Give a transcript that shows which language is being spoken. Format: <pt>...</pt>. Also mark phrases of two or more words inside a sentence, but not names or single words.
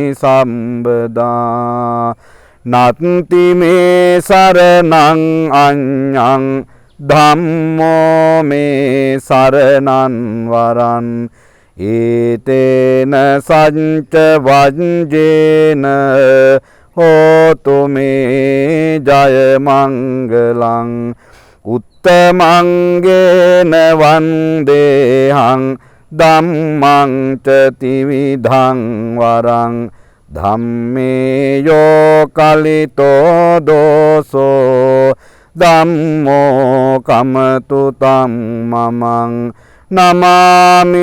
<pi>සම්බදා නත්ති මේ සරණං අඤ්ඤං ධම්මෝ මේ සරණං වරං ඒතේන සච්ච වජ්ජේන හෝතු මේ ජය මංගලං උත්තමංගේන වන්දේහං ධම්මං ච ත්‍රිවිධං වරං ධම්මේ යෝ කලිතෝ දෝසෝ ධම්මෝ කමතු තම්මමං නමාමි</pi>